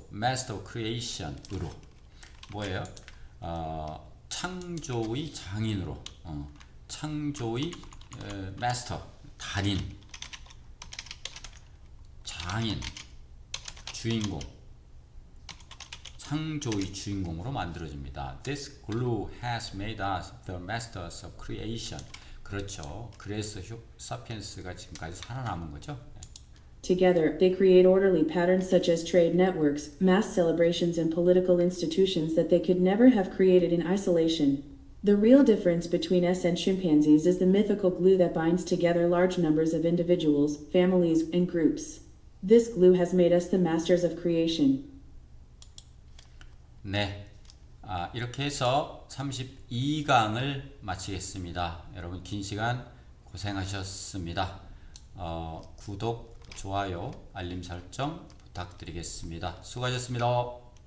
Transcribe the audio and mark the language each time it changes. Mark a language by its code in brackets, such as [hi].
[en] Master of Creation으로. [ko] 뭐예요? 창조의 장인으로. 창조의 마스터, 달인, 장인, 주인공, 창조의 주인공으로 만들어줍니다. [en] This glue has made us the masters of creation. [ko] 그렇죠. 그래서 사피엔스가 지금까지 살아남은 거죠. [en] Together, they create orderly patterns such as trade networks, mass celebrations, and political institutions that they could never have created in isolation. The real difference between us and chimpanzees is the mythical glue that binds together large numbers of individuals, families, and groups. This glue has made us the masters of creation. [ko] 네. 이렇게 해서 32강을 마치겠습니다. 여러분 긴 시간 고생하셨습니다. 구독, 좋아요, 알림 설정 부탁드리겠습니다. 수고하셨습니다.